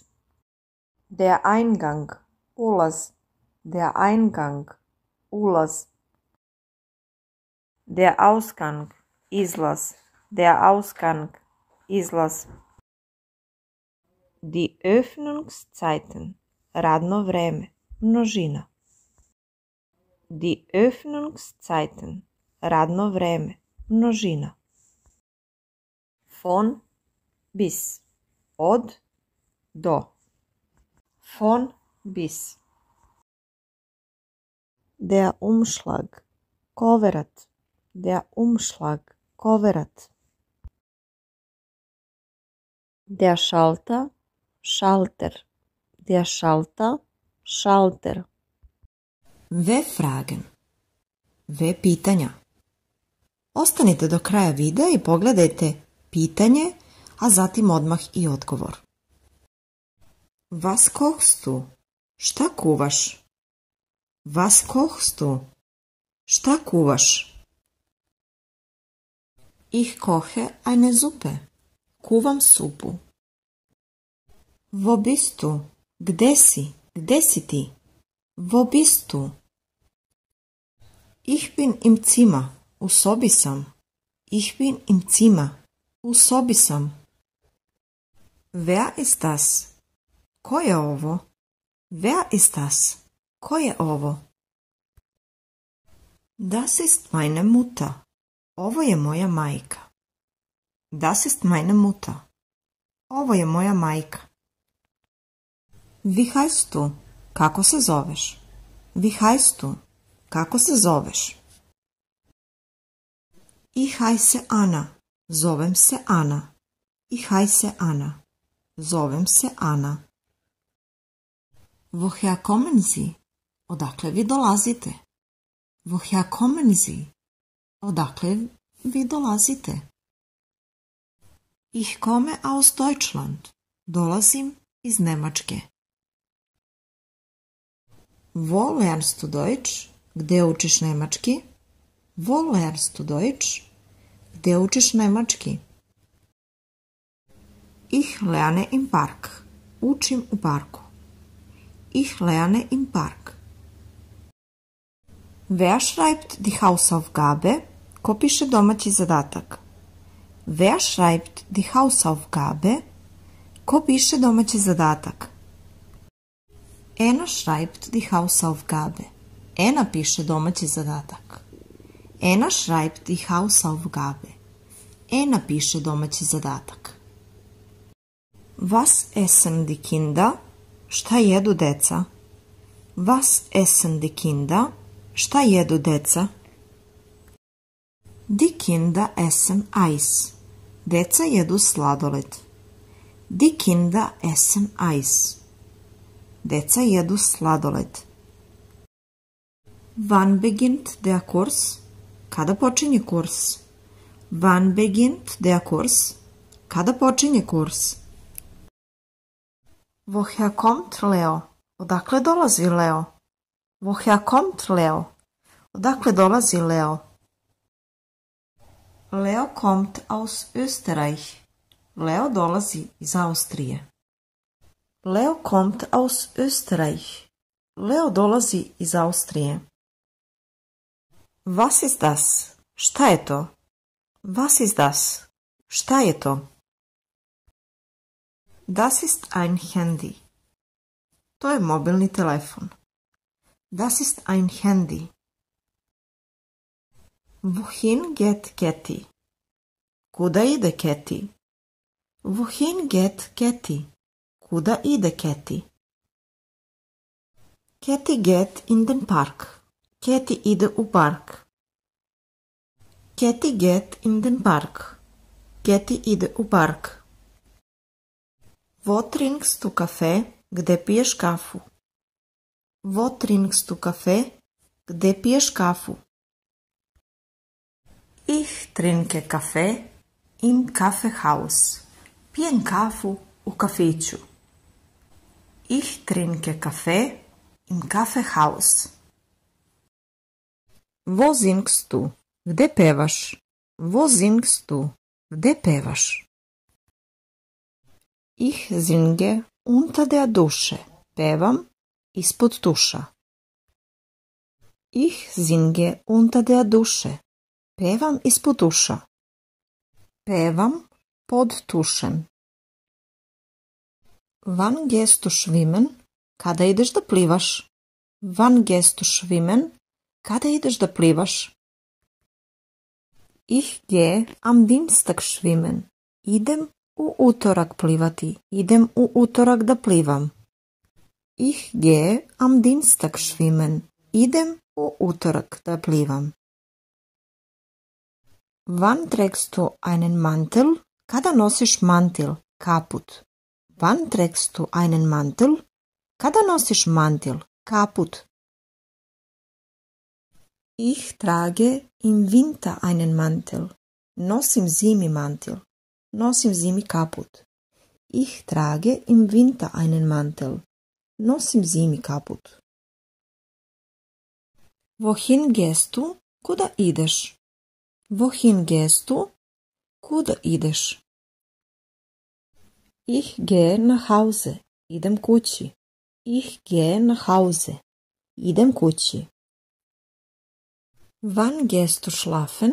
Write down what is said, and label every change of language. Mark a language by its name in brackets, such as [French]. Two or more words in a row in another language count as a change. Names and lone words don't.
[German] Der Eingang, ulaz. Der Eingang, ulaz. Der Ausgang, izlaz. Der Ausgang, izlaz. Die Öffnungszeiten, [Serbian] radno vreme, množina. [German] Die Öffnungszeiten, [Serbian] radno vreme, množina. [German] Von bis, [Serbian] od do. [German] Von bis. Der Umschlag, koverat. Der Umschlag, koverat. Der Schalter, Schalter. Der Schalter, Schalter. V fragen. [Serbian] V pitanja. Ostanite do kraja videa i pogledajte pitanje, a zatim odmah i odgovor. [German] Was kochst du? [Serbian] Šta kuvaš? [German] Was kochst du? [Serbian] Šta kuvaš? [German] Ich koche eine Suppe. [Serbian] Kuvam supu. [German] Wo bist du? [Serbian] Gde si? Gde si ti? [German] Wo bist du? Ich bin im Zimmer. [Serbian] U sobi sam. [German] Ich bin im Zimmer. [Serbian] U sobi sam. [German] Wer ist das? [Serbian] Ko je ovo? [German] Wer ist das? [Serbian] Ko je ovo? [German] Das ist meine Mutter. [Serbian] Ovo je moja majka. [German] Das ist meine Mutter. [Serbian] Ovo je moja majka. [German] Wie heißt du? [Serbian] Kako se zoveš? [German] Wie heißt du? [Serbian] Kako se zoveš? [German] Ich heiße Anna. [Serbian] Zovem se Ana. [German] Ich heiße Anna. [Serbian] Zovem se Ana. [German] Woher kommen Sie? [Serbian] Odakle vi dolazite? [German] Woher kommen Sie? [Serbian] Odakle vi dolazite? [German] Ich komme aus Deutschland. [Serbian] Dolazim iz Nemačke. [German] Wo lernst du Deutsch? [Serbian] Gde učiš nemački? [German] Wo lernst du Deutsch? [Serbian] Gde učiš nemački? [German] Ich lerne im Park. [Serbian] Učim u parku. [German] Ich lerne im Park. Wer schreibt die Hausaufgabe? [Serbian] Ko piše domaći zadatak? [German] Wer schreibt die Hausaufgabe? [Serbian] Ko piše domaći zadatak? [German] Ena schreibt die Hausaufgabe. [Serbian] Ena piše domaći zadatak. [German] Ena schreibt die Hausaufgabe. [Serbian] Ena piše domaći zadatak. [German] Was essen die Kinder? [Serbian] Šta jedu deca? [German] Was essen die Kinder? [Serbian] Šta jedu deca? [German] Die Kinder essen Eis. [Serbian] Deca jedu sladoled. [German] Die Kinder essen Eis. [Serbian] Deca jedu sladoled. [German] Wann beginnt der Kurs? [Serbian] Kada počinje kurs? [German] Wann beginnt der Kurs? [Serbian] Kada počinje kurs? [German] Woher kommt Leo? [Serbian] Odakle dolazi Leo? [German] Woher kommt Leo? [Serbian] Odakle dolazi Leo? [German] Leo kommt aus Österreich. [Serbian] Leo dolazi iz Austrije. [German] Leo kommt aus Österreich. [Serbian] Leo dolazi iz Austrije. [German] Was ist das? [Serbian] Šta je to? [German] Was ist das? [Serbian] Šta je to? [German] Das ist ein Handy. [Serbian] To je mobilni telefon. [German] Das ist ein Handy. Wohin geht Katy? [Serbian] Kuda ide Katy? [German] Wohin geht Katy? [Serbian] Kuda ide Katy? [German] Katy geht in den Park. [Serbian] Katy ide u park. [German] Katy geht in den Park. [Serbian] Katy ide u park. [German] Wo trinkst du Kaffee? [Serbian] Gde piješ kafu? [German] Wo trinkst du Kaffee? [Serbian] Gde piješ kafu? [German] Ich trinke Kaffee im Kaffeehaus. [Serbian] Pijem kafu u kafiću. [German] Ich trinke Kaffee im Kaffeehaus. Wo singst du? [Serbian] Gde pevaš? [German] Wo singst du? [Serbian] Gde pevaš? [German] Ich singe unter der Dusche. [Serbian] Pevam ispod tuša. [German] Ich singe unter der Dusche. [Serbian] Pevam ispod tuša. Pevam pod tušem. [German] Wann gehst du schwimmen? [Serbian] Kada ideš da plivaš? [German] Wann gehst du schwimmen? [Serbian] Kada ideš da plivaš? [German] Ich gehe am Dienstag schwimmen. [Serbian] Idem u utorak plivati. Idem u utorak da plivam. [German] Ich gehe am Dienstag schwimmen. [Serbian] Idem u utorak da plivam. [German] Wann trägst du einen Mantel? [Serbian] Kada nosiš mantil, kaput. [German] Wann trägst du einen Mantel? [Serbian] Kada nosiš mantil, kaput. [German] Ich trage im Winter einen Mantel. [Serbian] Nosim zimi mantil. Nosim zimi kaput. [German] Ich trage im Winter einen Mantel. [Serbian] Nosim zimi kaput. [German] Wohin gehst du? [Serbian] Kuda ideš? [German] Wohin gehst du? [Serbian] Kuda ideš? [German] Ich gehe nach Hause. [Serbian] Idem kući. [German] Ich gehe nach Hause. [Serbian] Idem kući. [German] Wann gehst du schlafen?